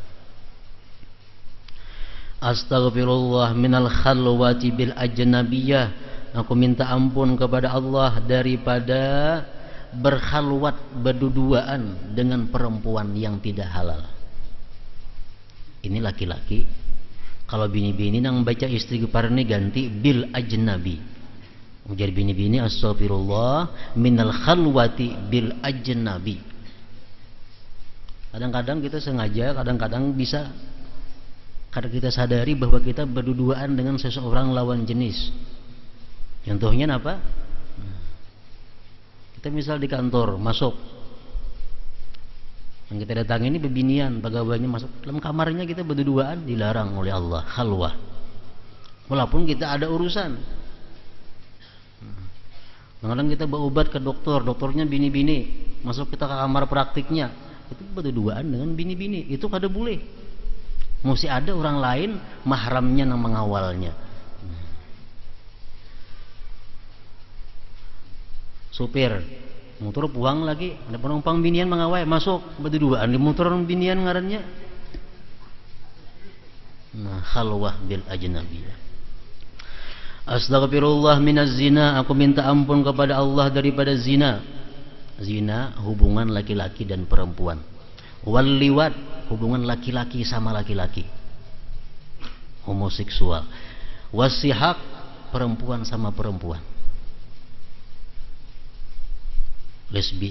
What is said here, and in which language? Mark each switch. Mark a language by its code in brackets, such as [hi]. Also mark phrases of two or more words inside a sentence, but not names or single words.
[ar] Astaghfirullah minal khalwati bil ajnabiyah, [id] aku minta ampun kepada Allah daripada berkhalwat, berduduaan dengan perempuan yang tidak halal. [bjn] Ini laki-laki, kalau bini-bini nang baca istighfar ini ganti [ar] bil ajnabi. [bjn] Jadi bini-bini [ar] astagfirullah minal khalwati bil ajnabi. [id] Kadang-kadang kita sengaja, kadang-kadang bisa karena kita sadari bahwa kita berduduaan dengan seseorang lawan jenis. Contohnya apa? Kita misal di kantor masuk, yang kita datang ini bebinian, pegawainya masuk dalam kamarnya, kita berduaan, dilarang oleh Allah khalwah. Walaupun kita ada urusan. [bjn] Kadang-kadang kita berobat ke dokter, dokternya bini-bini, masuk kita ke kamar praktiknya, itu berduaan dengan bini-bini, itu kada boleh. [id] Mesti ada orang lain mahramnya yang mengawalnya. [bjn] Supir motor puang lagi, ada penumpang binian mengawal, masuk berduaan di motor binian ngarannya. [ar] Nah, khalwah bil ajnabiyah. Astaghfirullah minaz zina, [id] aku minta ampun kepada Allah daripada zina. Zina hubungan laki-laki dan perempuan. [ar] Wal liwat, [id] hubungan laki-laki sama laki-laki, homoseksual. Wasihak, perempuan sama perempuan, lesbi.